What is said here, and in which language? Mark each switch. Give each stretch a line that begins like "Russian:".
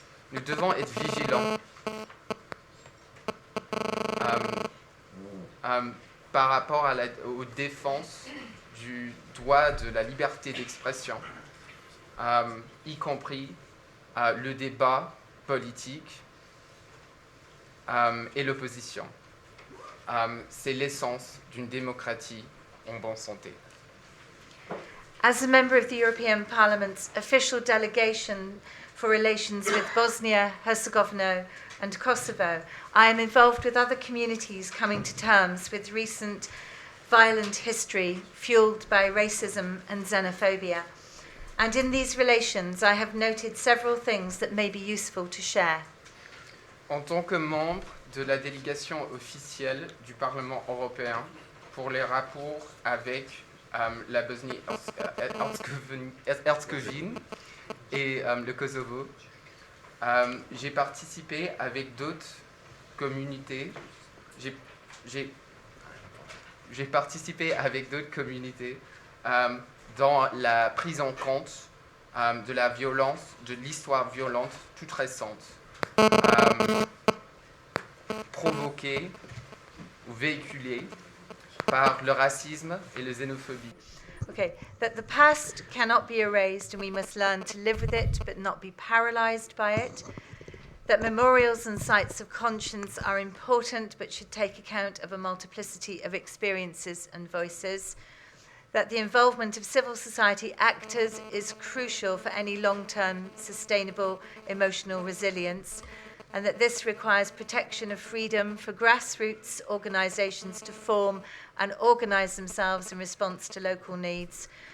French: Nous devons être vigilants par rapport aux défenses du droit de la liberté d'expression, y compris le débat politique et l'opposition. C'est l'essence d'une démocratie en bonne santé.
English: As a member of the European Parliament's official delegation for relations with Bosnia, Herzegovina and Kosovo, I am involved with other communities coming to terms with recent violent history fueled by racism and xenophobia. And in these relations, I have noted several things that may be useful to share.
French: En tant que membre de la délégation officielle du Parlement européen pour les rapports avec la Bosnie-Herzégovine et le Kosovo, j'ai participé avec d'autres communautés. J'ai participé avec d'autres communautés dans la prise en compte de la violence, de l'histoire violente toute récente, provoquée ou véhiculée par le racisme et la xénophobie.
English: Okay, that the past cannot be erased and we must learn to live with it but not be paralyzed by it. That memorials and sites of conscience are important but should take account of a multiplicity of experiences and voices. That the involvement of civil society actors is crucial for any long-term sustainable emotional resilience, and that this requires protection of freedom for grassroots organisations to form and organise themselves in response to local needs.